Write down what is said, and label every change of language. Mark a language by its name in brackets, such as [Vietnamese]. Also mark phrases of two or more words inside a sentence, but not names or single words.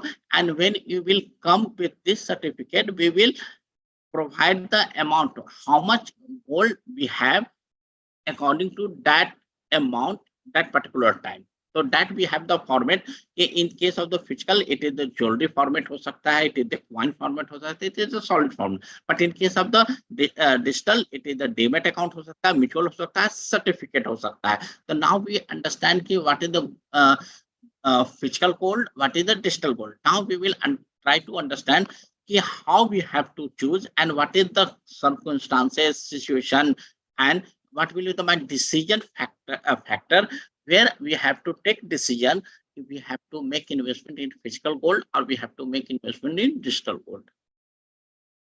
[English] And when you will come with this certificate, we will provide the amount, how much gold we have according to that amount, that particular time. So that we have the format. In case of the physical, it is the jewelry format [Hindi] हो सकता है, [English] it is the coin format [Hindi] हो सकता है, [English] it is a solid format. But in case of the digital, it is the demat account [Hindi] हो सकता है, [English] mutual [Hindi] हो सकता है, [English] certificate [Hindi] हो सकता है. [English] So now we understand what is the physical gold, what is the digital gold. Now we will try to understand how we have to choose and what is the circumstances, situation, and what will be the my decision factor where we have to take decision if we have to make investment in physical gold or we have to make investment in digital gold.